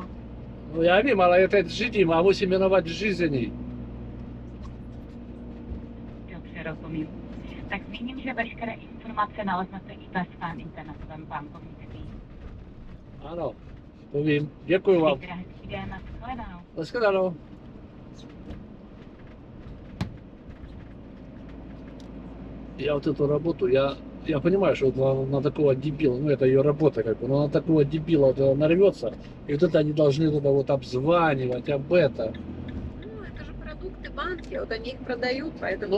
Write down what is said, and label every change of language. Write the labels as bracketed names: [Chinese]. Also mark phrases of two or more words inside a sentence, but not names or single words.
[Czech] No já vím, ale je teď řídím a musím jmenovat řízení. Dobře, rozumím. Tak zmíním, že veškeré informace naleznete i ve svém internetovém bankovnictví. Ano, to vím. Děkuji vám. Zítra hezký den, nashledanou. Nashledanou. [Russian] Я вот эту работу, я понимаю, что вот на такого дебила, ну это ее работа как бы, но на такого дебила вот нарвется, и вот это они должны туда вот обзванивать, об это. Ну, это же продукты банки, вот они их продают, поэтому